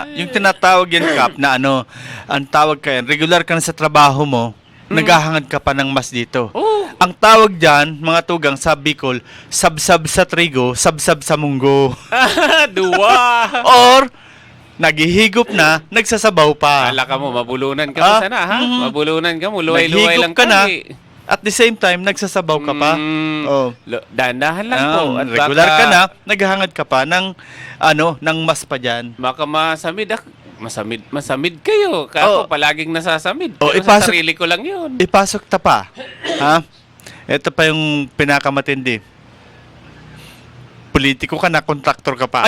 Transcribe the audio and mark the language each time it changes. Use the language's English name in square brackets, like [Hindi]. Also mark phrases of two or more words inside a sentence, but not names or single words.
[Filipino] Yung tinatawag yan, Kap, na ang tawag ka yan, regular ka na sa trabaho mo, naghahangad ka pa ng mas dito. Oh. Ang tawag dyan, mga tugang sa Bicol, sabsab sa trigo, sabsab sa munggo. Duwa! Or, naghihigop na, nagsasabaw pa. [Bikol] Kala ka mo, mabulunan ka mo sana, ha? Mabulunan ka mo, luway-luway lang [Filipino] Naghihigop ka na, eh. [English] at the same time, [Filipino] nagsasabaw ka pa. Oh. Dahan-dahan lang po. At Regular baka, ka na, naghahangad ka pa ng, ng mas pa dyan. Baka masamid kayo. Ako palaging nasasamid. Oh, Pero sa sarili ko lang yun. Ipasok ta pa. Ha? Ito pa yung pinakamatindi. Politiko ka na, kontraktor ka pa.